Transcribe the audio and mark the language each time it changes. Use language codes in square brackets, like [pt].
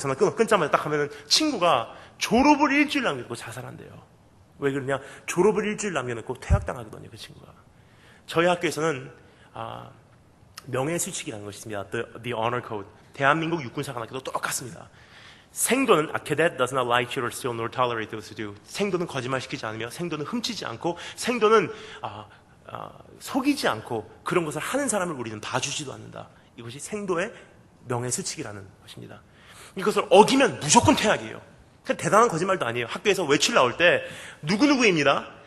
[ko] 전화 끊자마자 딱 하면은 친구가 졸업을 일주일 남겨놓고 자살한대요. 왜 그러냐? 졸업을 일주일 남겨놓고 퇴학당하거든요, 그 친구가. 저희 학교에서는 명예수칙이라는 것이 있습니다. [en] The Honor Code. [ko] 대한민국 육군사관학교도 똑같습니다. 생도는 [en] A cadet does not lie, cheat, or steal, nor tolerate those who do. [ko] 생도는 거짓말시키지 않으며 생도는 훔치지 않고 생도는 속이지 않고 그런 것을 하는 사람을 우리는 봐주지도 않는다. 이것이 생도의 명예수칙이라는 것입니다. 이것을 어기면 무조건 퇴학이에요. 대단한 거짓말도 아니에요. 학교에서 외출 나올 때 누구누구입니다.